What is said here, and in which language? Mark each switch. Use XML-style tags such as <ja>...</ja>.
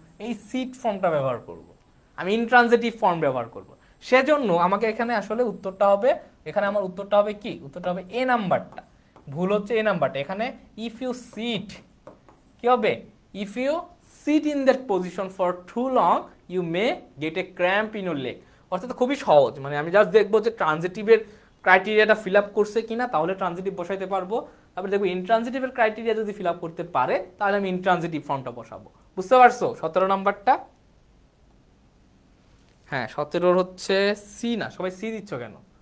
<bn>এই সিট ফর্মটা ব্যবহার করব, আমি ইনট্রানজিটিভ ফর্ম ব্যবহার করব। সেজন্য আমাকে এখানে আসলে উত্তরটা হবে, এখানে আমার উত্তরটা হবে কি? উত্তরটা হবে এ নাম্বারটা। ভুল হচ্ছে এ নাম্বারটা। এখানে</bn> <en>if you sit</en> <bn>কি হবে?</bn> <en>If you sit in that position for too long you may get a cramp in your leg।</en> <bn>অর্থাৎ খুবই সহজ, মানে আমি জাস্ট দেখবো যে ট্রানজিটিভের ক্রাইটেরিয়াটা ফিল আপ করছে কিনা, তাহলে ট্রানজিটিভ বসাইতে পারবো। তারপরে দেখবো ইনট্রানজিটিভের ক্রাইটেরিয়া যদি ফিল আপ করতে পারে তাহলে আমি ইনট্রানজিটিভ ফর্মটা বসাবো। বুঝতে পারছো 17 নাম্বারটা? হ্যাঁ 17 হচ্ছে সি। না সবাই সি দিচ্ছ কেন?</bn>